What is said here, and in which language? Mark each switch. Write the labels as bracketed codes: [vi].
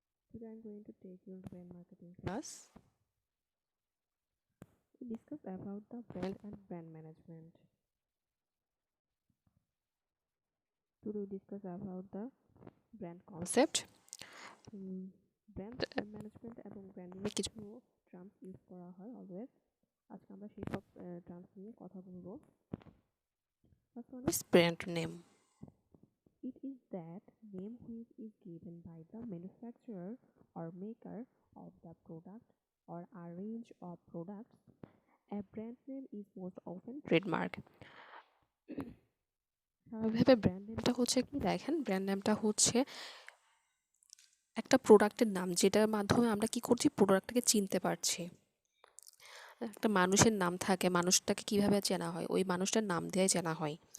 [en] Today I'm going to take your brand marketing class. We discuss about the brand and brand management. Today we discuss about the brand concept. [bn] Brand management এবং branding এর কিছু terms use করা হয় always. আজকে আমরা সেই সব terms নিয়ে কথা বলবো। [en] First one is brand name. It is that name which is given by the manufacturer or maker of the product or a range of products. A brand name is most often trademark. [bn] স্বাভাবিকভাবে brand নেমটা হচ্ছে কি দেখেন, brand নেমটা হচ্ছে একটা প্রোডাক্টের নাম যেটার মাধ্যমে আমরা কি করছি, প্রোডাক্টটাকে চিনতে পারছি। একটা মানুষের নাম থাকে, মানুষটাকে কিভাবে চেনা হয়, ওই মানুষটার নাম দিয়ে চেনা হয়।